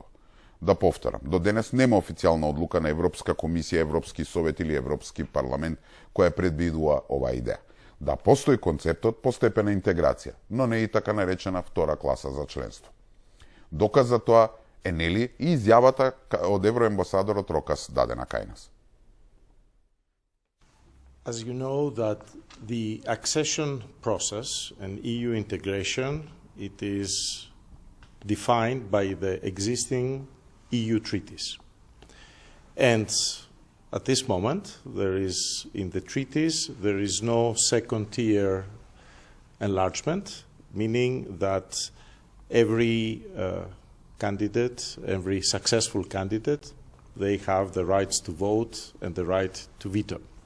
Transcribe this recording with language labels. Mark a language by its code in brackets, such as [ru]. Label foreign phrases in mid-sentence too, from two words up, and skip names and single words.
[mk] Да повторам, до денес нема официјална одлука на Европска комисија, Европски совет или Европски парламент која предвидува оваа идеја. Да постои концептот постепена интеграција, но не и така наречена втора класа за членство. Доказ за тоа е нели и изјавата од евроамбасадорот Рокас дадена кај нас. [en] As you know that the accession process and EU integration, it is defined by the existing EU treaties. And at this moment, in the treaties, there is no second-tier enlargement, meaning that every candidate, every successful candidate, they have the rights to vote and the right to veto.